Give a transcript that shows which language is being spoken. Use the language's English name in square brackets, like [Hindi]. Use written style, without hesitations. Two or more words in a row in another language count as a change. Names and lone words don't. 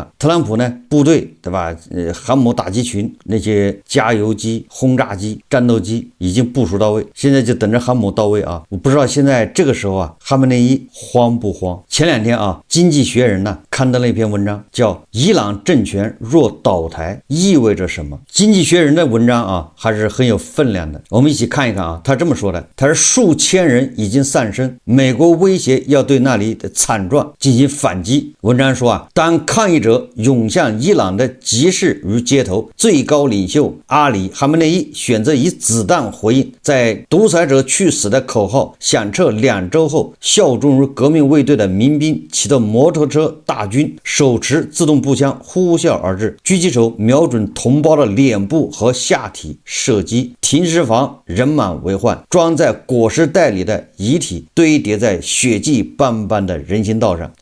[Chinese] 特朗普呢，部队对吧，航母打击群那些加油机、轟炸机、戰鬥機已經部署到位，現在就等着航母到位啊。我不知道現在這個時候啊，哈梅內伊慌不慌？前兩天啊，經濟學人呢刊登了一篇文章，叫《伊朗政權若倒台意味着什麼》。經濟學人的文章啊，還是很有分量的。我們一起看一看啊，他這麼說的，他說數千人已經喪生，美國威脅要對那裡的慘狀進行反擊。文章說啊，當抗議者湧向伊朗的集市與街頭，最高領袖阿里·哈梅內伊選擇以子彈回應，在獨裁者去死的口號響徹2周後，效忠於革命衛隊的民兵騎着摩托車大軍，手持自動步槍呼嘯而至，狙擊手瞄準同胞的臉部和下體射擊，停屍房人滿為患，裝在裹屍袋裡的遺體堆疊在血跡斑斑的人行道上。